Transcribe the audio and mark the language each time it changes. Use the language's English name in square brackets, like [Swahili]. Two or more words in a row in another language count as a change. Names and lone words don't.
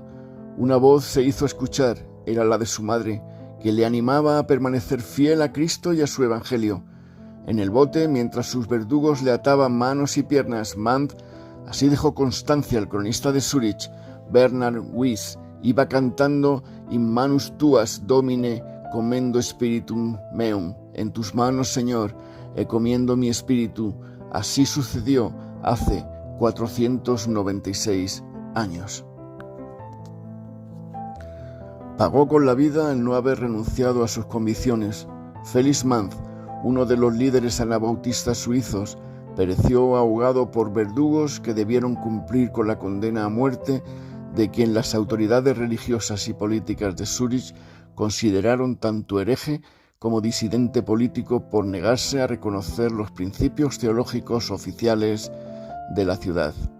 [Spanish] Una voz se hizo escuchar, era la de su madre, que le animaba a permanecer fiel a Cristo y a su Evangelio. En el bote, mientras sus verdugos le ataban manos y piernas, Manz, así dejó constancia el cronista de Zúrich, Bernhard Wyss, iba cantando [Latin] In manus tuas, Domine, commendo spiritum meum. [Spanish] En tus manos, Señor, encomiendo mi espíritu. Así sucedió hace 496 años. Pagó con la vida el no haber renunciado a sus convicciones. Felix Manz, uno de los líderes anabautistas suizos, pereció ahogado por verdugos que debieron cumplir con la condena a muerte de quien las autoridades religiosas y políticas de Zúrich consideraron tanto hereje como disidente político por negarse a reconocer los principios teológicos oficiales de la ciudad.